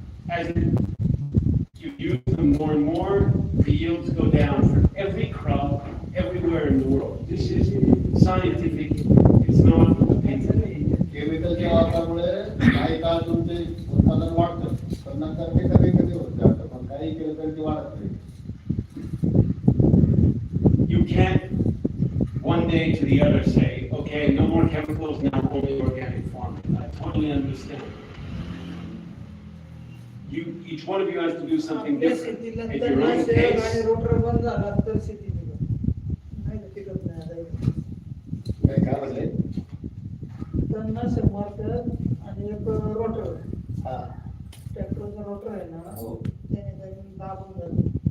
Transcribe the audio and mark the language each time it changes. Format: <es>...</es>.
<en>As you use them more and more, the yields go down for every crop, everywhere in the world. This is scientific, it's not opinion.</en> <mr>केमिकलच्या वापरामुळे काही काळ तुमचे उत्पादन वाढतं पण नंतर ते कधी कधी होत जातं पण काही केलं तरी ते वाढत नाही.</mr> <en>can't one day to the other say, okay, no more chemicals, now only organic farming. I totally understand. Each one of you has to do something</en> <mr>आपल्या</mr> <en>different</en> <mr>शेतीला</mr> <en>at your own</en> <mr>तणनाशक आणि</mr> <en>pace.</en> <mr>रोटर बंद झाला तर शेती नाही तर टिकत नाही आता. काय म्हणले? तणनाशक मारतात आणि एक रोटर हा. ट्रॅक्टरचा रोटर आहे ना हो. त्याने जमीन दाबून जाते.</mr>